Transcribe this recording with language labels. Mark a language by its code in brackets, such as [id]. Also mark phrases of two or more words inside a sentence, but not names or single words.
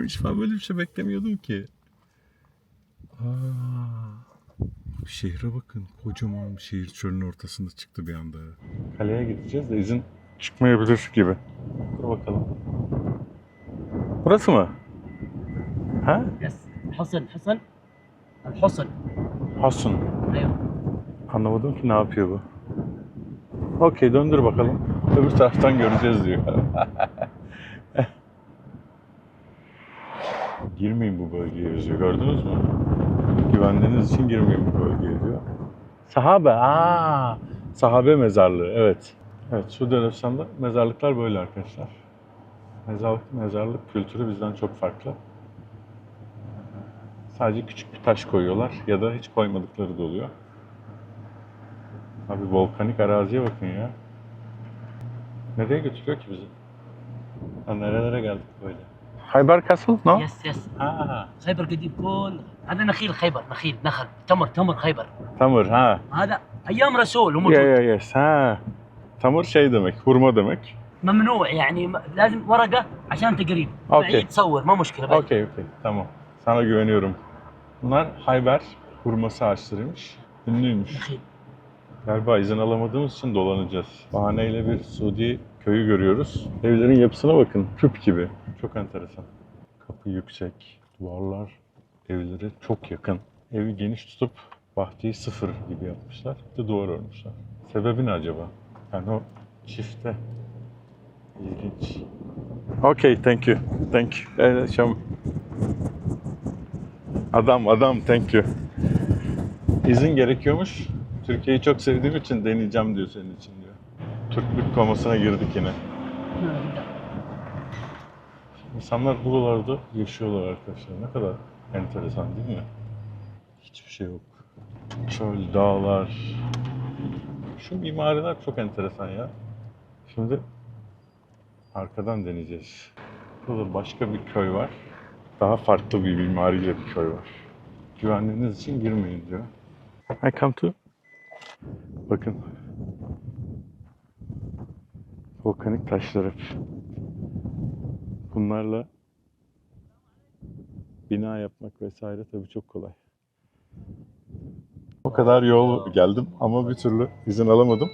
[tr] Hiç ben böyle bir şey beklemiyordum ki. Şehre bakın. Kocaman bir şehir çölün ortasında çıktı bir anda. Kaleye gideceğiz de izin çıkmayabilir gibi. Dur bakalım. Burası mı? Ha? [ar] يس حصن الحصن. Hasun. ايوه. [tr] Anlamadım ki ne yapıyor bu. Okey, döndür bakalım. Öbür taraftan göreceğiz diyor. Girmeyin bu bölgeye yazıyor. Gördünüz mü? Güvenliğiniz için girmeyin bu bölgeye diyor. Sahabe mezarlığı. Evet. Evet, Suudi Arabistan'da mezarlıklar böyle arkadaşlar. Mezarlık kültürü bizden çok farklı. Sadece küçük bir taş koyuyorlar ya da hiç koymadıkları da oluyor. Abi volkanik araziye bakın ya. Nereye götürüyor ki bizi? Nerelere geldik böyle? Hayber Castle? No? [en] yes yes Ha. [ar] خيبر قديم كل هذا نخيل خيبر نخل تمر خيبر [tr] Tamır ha. [ar] هذا ايام رسول Ya وموجود [en] ya yes ha. [tr] Tamır şey demek, hurma demek. [ar] ممنوع يعني لازم ورقه عشان تقريب أوكي. بعيد تصور ما مشكله بعيد. [tr] Okey, tamam. Sana güveniyorum. Bunlar Hayber hurması ağaçlarıymış. Ünlüymüş. [ar] نخيل [tr] Galiba izin alamadığımız için dolanacağız. Bahaneyle bir Suudi köyü görüyoruz. Evlerin yapısına bakın. Küp gibi. Çok enteresan. Kapı yüksek. Duvarlar evlere çok yakın. Evi geniş tutup bahçeyi sıfır gibi yapmışlar. Bir de duvar örmüşler. Sebebi ne acaba? Yani o çifte. İlginç. [en] Okay, thank you. Thank you. Adam, thank you. [tr] İzin gerekiyormuş. Türkiye'yi çok sevdiğim için deneyeceğim diyor senin için diyor. Türklük komasına girdik yine. İnsanlar buralarda yaşıyorlar arkadaşlar. Ne kadar enteresan değil mi? Hiçbir şey yok. Çöl, dağlar. Şu mimariler çok enteresan ya. Şimdi arkadan deneyeceğiz. Burada başka bir köy var. Daha farklı bir mimariyle bir köy var. Güvenliğiniz için girmeyin diyor. [en] I come to. [tr] Bakın. Volkanik taşlar hep. Bunlarla bina yapmak vesaire tabii çok kolay. O kadar yol geldim ama bir türlü izin alamadım.